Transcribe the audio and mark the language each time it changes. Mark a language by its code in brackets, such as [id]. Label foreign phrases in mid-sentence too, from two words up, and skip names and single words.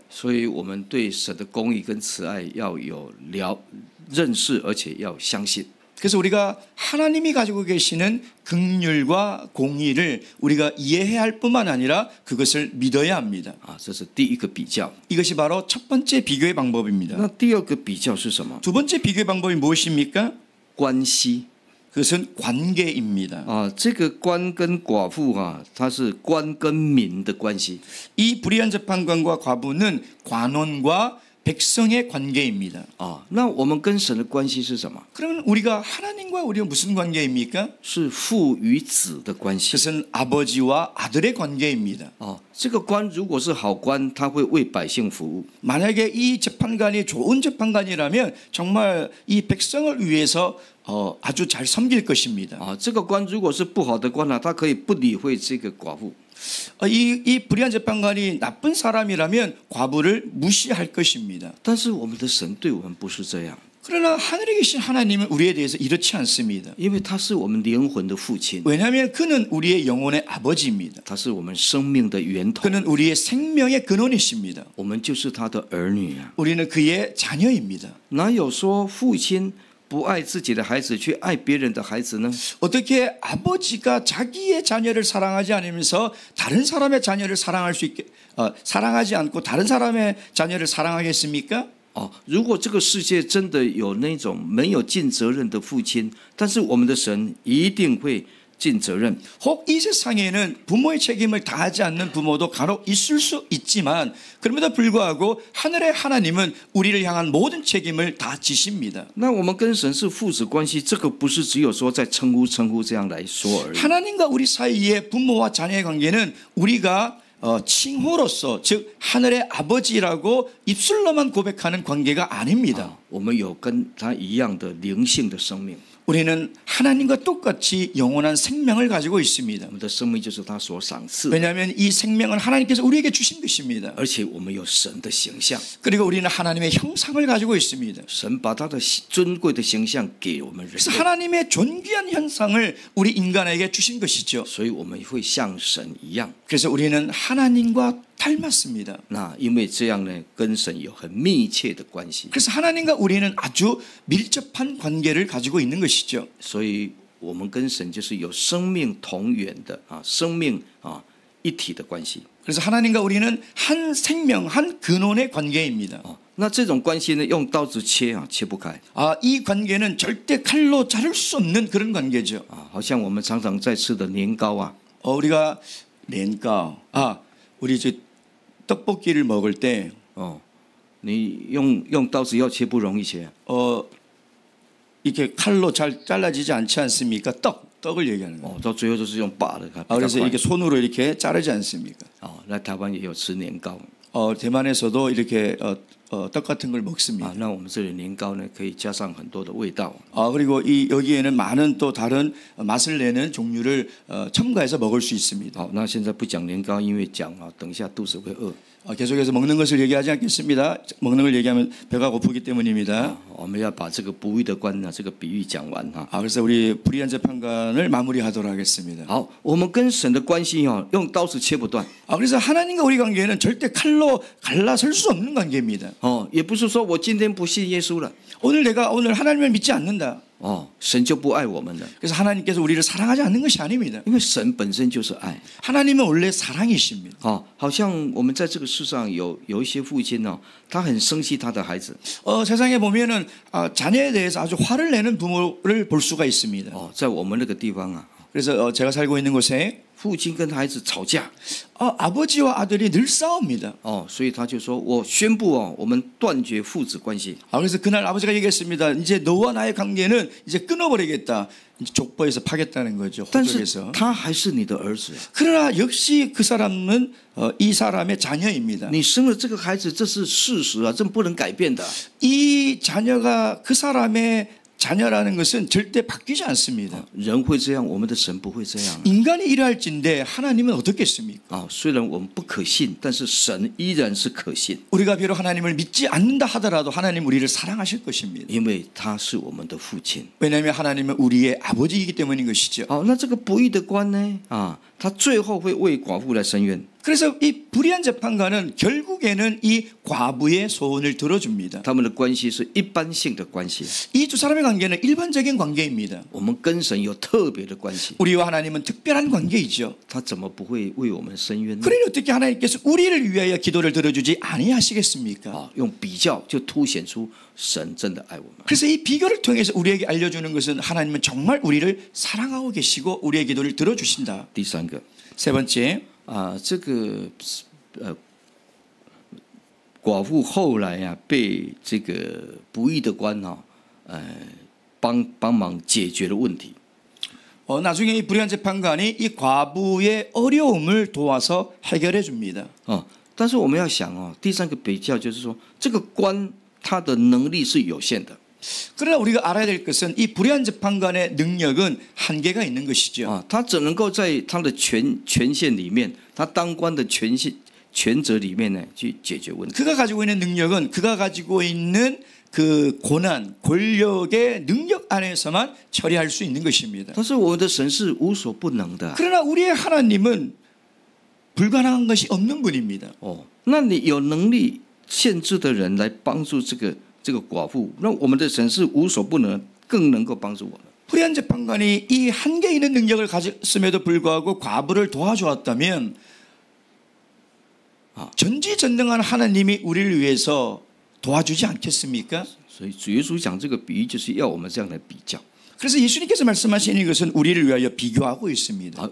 [zh] 所以我们对神的公义跟慈爱要有认识，而且要相信。 [ko] 그래서 우리가 하나님이 가지고 계시는 긍휼과 공의를 우리가 이해해야 할 뿐만 아니라 그것을 믿어야 합니다. [zh] 这是第一个比较。 [ko] 이것이 바로 첫 번째 비교의 방법입니다. [zh] 那第二个比较是什么？ [ko] 두 번째 비교의 방법이 무엇입니까? [zh] 关系。 [ko] 그것은 관계입니다. [zh] 这个官跟寡妇它是官跟民的关系。 [ko] 이 불의한 재판관과 과부는 관원과 백성의 관계입니다. [zh] 那我们跟神的关系是什么？ [ko] 그러면 우리가 하나님과 우리가 무슨 관계입니까? [zh] 是父与子的关系。 [ko] 그것은 아버지와 아들의 관계입니다. [zh] 这个官如果是好官，他会为百姓服务。 [ko] 만약에 이 재판관이 좋은 재판관이라면 정말 이 백성을 위해서 아주 잘 섬길 것입니다. [zh] 这个官如果是不好的官他可以不理会这个寡妇。 [ko] 이 불의한 재판관이 나쁜 사람이라면 과부를 무시할 것입니다. [zh] 但是我们的神对我们不是这样， [ko] 그러나 하늘에 계신 하나님은 우리에 대해서 이렇지 않습니다. [zh] 因为他是我们灵魂的父亲， [ko] 왜냐하면 그는 우리의 영혼의 아버지입니다. [zh] 他是我们生命的源头， [ko] 그는 우리의 생명의 근원이십니다. [zh] 我们就是他的儿女啊。 [ko] 우리는 그의 자녀입니다. [zh] 哪有说父亲不爱自己的孩子，去爱别人的孩子呢？ [ko] 어떻게 아버지가 자기의 자녀를 사랑하지 않으면서 다른 사람의 자녀를 사랑하지 않고 다른 사람의 자녀를 사랑하겠습니까? [zh] 如果这个世界真的有那种没有尽责任的父亲，但是我们的神一定会尽责任。 [ko] 혹 이 세상에는 부모의 책임을 다하지 않는 부모도 간혹 있을 수 있지만 그럼에도 불구하고 하늘의 하나님은 우리를 향한 모든 책임을 다 지십니다. [zh] 那我们跟神是父子关系，这个不是只有说在称呼这样来说而已。 [ko] 하나님과 우리 사이의 부모와 자녀의 관계는 우리가 칭호로서 즉 하늘의 아버지라고 입술로만 고백하는 관계가 아닙니다. [zh] 我们有跟他一样的灵性的生命， [ko] 우리는 하나님과 똑같이 영원한 생명을 가지고 있습니다. [zh] 我们的生命就是他所赏赐， [ko] 왜냐하면 이 생명은 하나님께서 우리에게 주신 것입니다. [zh] 而且我们有神的形象， [ko] 그리고 우리는 하나님의 형상을 가지고 있습니다. [zh] 神把他的尊贵的形象给我们人 [ko] 그래서 [zh] 类， [ko] 하나님의 존귀한 형상을 우리 인간에게 주신 것이죠. [zh] 所以我们会像神一样。 [ko] 그래서 우리는 하나님과 닮았습니다. [zh] 那因为这样呢，跟神有很密切的关系， [ko] 그래서 하나님과 우리는 아주 밀접한 관계를 가지고 있는 것이죠. [zh] 所以我们跟神就是有生命同源的生命一体的关系。 [ko] 그래서 하나님과 우리는 한 생명, 한 근원의 관계입니다. [zh] 那这种关系呢，用刀子切不开。 [ko] 이 관계는 절대 칼로 자를 수 없는 그런 관계죠. [zh] 好像我们常常在吃的年糕 [ko] 우리가 렌가, 우리 이제 떡볶이를 먹을 때, [zh] 你用刀子要切不容易切， [ko] 이렇게 칼로 잘 잘라지지 않지 않습니까? 떡을 얘기하는 거예요. [zh] 到最后都是用拔的。 [ko] 그래서 이렇게 손으로 이렇게 자르지 않습니까? [zh] 那台湾也有吃年糕， [ko] 대만에서도 이렇게 떡 같은 걸 먹습니다. [zh] 那我们这里年糕呢，可以加上很多的味道。 [ko] 그리고 여기에는 많은 또 다른 맛을 내는 종류를 첨가해서 먹을 수 있습니다. [zh] 那现在不讲年糕，因为讲等一下肚子会饿。 [ko] 계속해서 먹는 것을 얘기하지 않겠습니다. 먹는 걸 얘기하면 배가 고프기 때문입니다. [zh] 我们要把这个不义的官这个比喻讲完。 [ko] 그래서 우리 불의한 재판관을 마무리하도록 하겠습니다. [zh] 好，我们跟神的关系用刀子切不断。 [ko] 그래서 하나님과 우리 관계는 절대 칼로 갈라설 수 없는 관계입니다. [zh] 也不是说我今天不信耶稣了， [ko] 내가 오늘 하나님을 믿지 않는다. [zh] 神就不爱我们了。 [ko] 그래서 하나님께서 우리를 사랑하지 않는 것이 아닙니다. [zh] 因为神本身就是爱。 [ko] 하나님은 원래 사랑이십니다. [zh] 好像我们在这个世上有一些父亲他很生气他的孩子。 [ko] 세상에 보면은 자녀에 대해서 아주 화를 내는 부모를 볼 수가 있습니다. [zh] 在我们那个地方 [ko] 그래서 제가 살고 있는 곳에 [zh] 父亲跟孩子吵架， [ko] 아버지와 아들이 늘 싸웁니다. [zh] 所以他就说：“我宣布我们断绝父子关系。 [ko] 그래서 그날 아버지가 얘기했습니다. 이제 너와 나의 관계는 이제 끊어버리겠다. 이제 족보에서 파겠다는 거죠. [zh] 但是 [ko] 호적에서. [zh] 他还是你的儿子， [ko] 그러나 역시 그 사람은 이 사람의 자녀입니다. [zh] 你生了这个孩子，这是事实啊，这不能改变的。 [ko] 이 자녀가 그 사람의 자녀라는 것은 절대 바뀌지 않습니다. [zh] 人会这样，我们的神不会这样。 [ko] 인간이 이러할진데 하나님은 어떻겠습니까? [zh] 虽然我们不可信，但是神依然是可信， [ko] 우리가 비록 하나님을 믿지 않는다 하더라도 하나님 우리를 사랑하실 것입니다. [zh] 因为他是我们的父亲。 [ko] 왜냐하면 하나님은 우리의 아버지이기 때문인 것이죠. [zh] 那这个不义的官呢？他最后会为寡妇来伸冤。 [ko] 그래서 이 불의한 재판관은 결국에는 이 과부의 소원을 들어줍니다. [zh] 他们的关系是一般性的关系， [ko] 이 두 사람의 관계는 일반적인 관계입니다. [zh] 我们跟神有特别的关系， [ko] 우리와 하나님은 특별한 관계이죠. [zh] 他怎么不会为我们伸冤呢？ [ko] 그러니 어떻게 하나님께서 우리를 위하여 기도를 들어주지 아니하시겠습니까? [zh] 用比较就凸显出神真的爱我们。 [ko] 그래서 이 비교를 통해서 우리에게 알려주는 것은 하나님은 정말 우리를 사랑하고 계시고 우리의 기도를 들어주신다. [zh] 第三个 [ko] 세 번째, [zh] 这个寡妇后来被这个不义的官帮忙解决了问题。 [ko] 나중에 이 불의한 재판관이 이 과부의 어려움을 도와서 해결해 줍니다. [zh] 但是我们要想第三个比较就是说，这个官他的能力是有限的。 [ko] 그러나 우리가 알아야 될 것은 이 불의한 재판관의 능력은 한계가 있는 것이죠. [zh] 他只能够在他的权限里面，他当官的权责里面呢去解决问题。 [ko] 그가 가지고 있는 능력은 그가 가지고 있는 그 고난, 권력의 능력 안에서만 처리할 수 있는 것입니다. [zh] 但是我们的神是无所不能的。 [ko] 그러나 우리의 하나님은 불가능한 것이 없는 분입니다. [zh] 那你有能力限制的人来帮助这个寡妇，那我们的神是无所不能，更能够帮助我们。 [ko] 불의한 재판관이 이 한계 있는 능력을 가졌음에도 불구하고 과부를 도와주었다면 전지전능한 하나님이 우리를 위해서 도와주지 않겠습니까? [zh] 所以主耶稣讲这个比喻，就是要我们这样来比较。 [ko] 그래서 예수님께서 말씀하시는 것은 우리를 위하여 비교하고 있습니다.